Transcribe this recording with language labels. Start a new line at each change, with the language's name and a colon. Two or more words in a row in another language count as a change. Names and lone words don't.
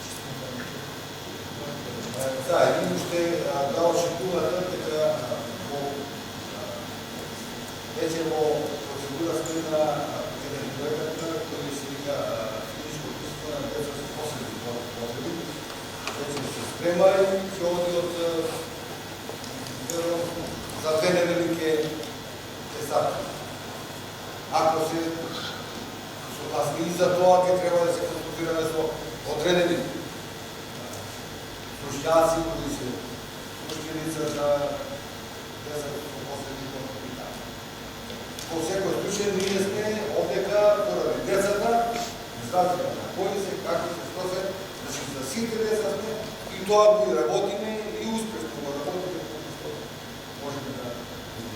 Macedonian: Да, и уште да очекувате дека вече во процедура сме на еден проект кој се вика физичко присуство на деца со посебни потреби. Вече се спрема и ќе оди од за 2 недели ќе стартува. Ако се согласни и за тоа ќе треба да се консултираме со одредени
Serbian: stručnjaci koji su učiteljica za deca
Macedonian: со посебни потреби. Во секој случај ние сме овдека поради децата, изразите на кои се, како се, што се, значи за сите деца сме и тоа го и работиме и успешно го работиме, што можеме да видиме.